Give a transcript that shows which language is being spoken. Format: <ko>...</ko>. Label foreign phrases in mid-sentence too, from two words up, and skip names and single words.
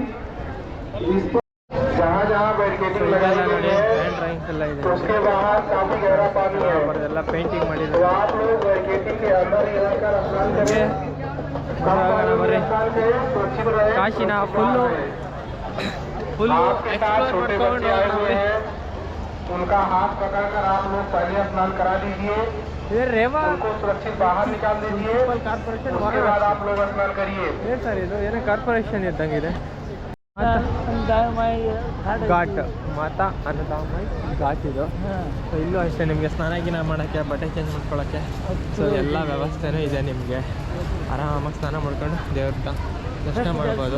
<en>hand drawings</en> <kn>ಎಲ್ಲ ಇದೆ, ಎಲ್ಲ ಪೇಂಟಿಂಗ್ ಮಾಡಿದ್ದಾರೆ. ಬರ್ರಿ, ಕಾಶಿನ</kn> <en>full explore</en> <kn>ಮಾಡ್ಕೊಂಡು</kn> <hi>उनका हाथ पकड़कर आप लोग पहले स्नान करा दीजिए, रेवा उनको सुरक्षित बाहर निकाल दीजिए,</hi> <kn>ಕಾರ್ಪೊರೇಷನ್</kn> <hi>उसके बाद आप लोग स्नान करिए।</hi> <kn>ಏನು ಸರ್ ಇದು, ಏನೋ ಕಾರ್ಪೊರೇಷನ್ ಇದ್ದಂಗಿದೆ. ಘಾಟ್ ಮಾತಾ ಅನ್ನದಾಮೈ ಘಾಟ್ ಇದು. ಸೊ ಇಲ್ಲೂ ಅಷ್ಟೇ ನಿಮಗೆ ಸ್ನಾನ ಗಿನ ಮಾಡೋಕ್ಕೆ, ಬಟ್ಟೆ ಚೇಂಜ್ ಮಾಡ್ಕೊಳ್ಳೋಕ್ಕೆ ಸೊ ಎಲ್ಲ ವ್ಯವಸ್ಥೆನೂ ಇದೆ. ನಿಮಗೆ ಆರಾಮಾಗಿ ಸ್ನಾನ ಮಾಡ್ಕೊಂಡು ದೇವ್ರ ದರ್ಶನ ಮಾಡ್ಬೋದು.</kn>